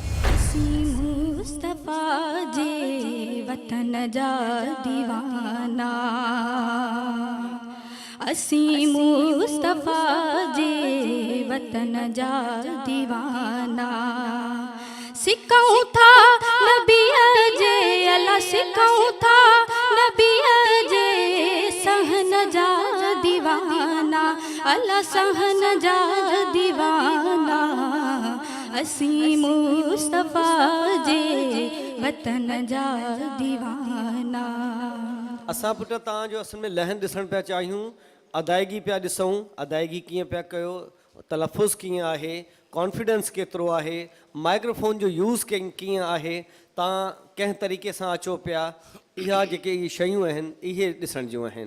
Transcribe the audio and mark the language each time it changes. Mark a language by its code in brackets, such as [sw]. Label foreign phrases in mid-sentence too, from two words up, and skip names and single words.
[sd] मुस्तफ़ा जे वतन जा दीवाना असीं मुस्तफ़ा जे वतन जा दीवाना सिकऊं था नबीअ जे अला सिकऊं था नबीअ जे सहन जा दीवाना अला सहन जा दीवाना असीं मुस्तफ़ा जे वतन जा दीवाना। असां पुट तव्हांजो असल में लहन ॾिसणु पिया चाहियूं, अदायगी पिया ॾिसूं, अदायगी कीअं पिया कयो, तलफ़ुज़ कीअं आहे, कॉन्फिडेंस केतिरो आहे, माइक्रोफोन जो यूज़ कीअं आहे, तव्हां कंहिं तरीक़े सां अचो पिया, इहा जेके इहे शयूं आहिनि इहे ॾिसण जूं आहिनि।